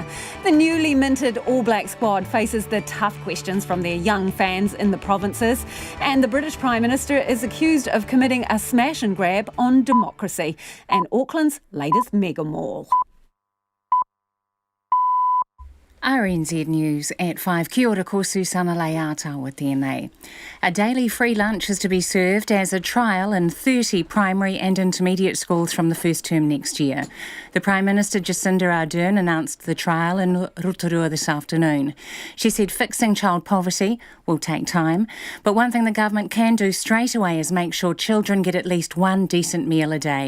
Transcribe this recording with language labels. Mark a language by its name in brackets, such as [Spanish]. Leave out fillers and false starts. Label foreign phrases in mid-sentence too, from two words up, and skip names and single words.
[English] The newly minted All Black squad faces the tough questions from their young fans in the provinces, and the British Prime Minister is accused of committing a smash and grab on democracy and Auckland's latest mega mall. RNZ News at 5. [Māori] Kia ora ko Susana Leata tēnei. [English] A daily free lunch is to be served as a trial in 30 primary and intermediate schools from the first term next year. The Prime Minister Jacinda Ardern announced the trial in Rotorua this afternoon. She said fixing child poverty will take time, but one thing the government can do straight away is make sure children get at least one decent meal a day.